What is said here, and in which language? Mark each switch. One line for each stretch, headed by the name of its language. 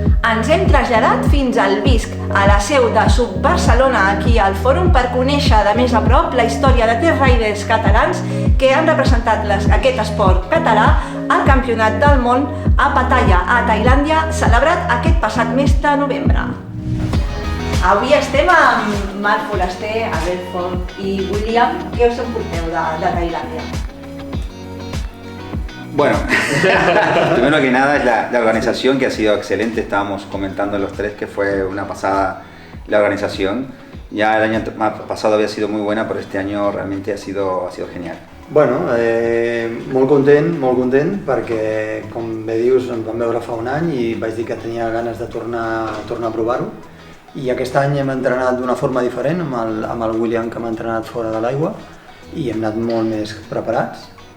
Catalan: Ens hem traslladat fins al Visc, a la seu de Sub Barcelona, aquí al Fòrum, per conèixer de més a prop la història de 3 riders catalans que han representat aquest esport català al Campionat del Món a Pattaya, a Tailàndia, celebrat aquest passat mes de novembre. Avui estem amb Marc Foraster, Abel Font i William. Què us emporteu de Tailàndia?
Spanish: Bueno, primero que nada es la organización, que ha sido excelente. Estábamos comentando los tres que fue una pasada la organización. Ya el año pasado había sido muy buena, pero este año realmente ha sido genial.
Catalan: Bueno, molt content perquè, com bé dius, ens vam veure fa un any i vaig dir que tenia ganes de tornar a provar-ho. I aquest any hem entrenat d'una forma diferent amb el William, que m'ha entrenat fora de l'aigua, i hem anat molt més preparats.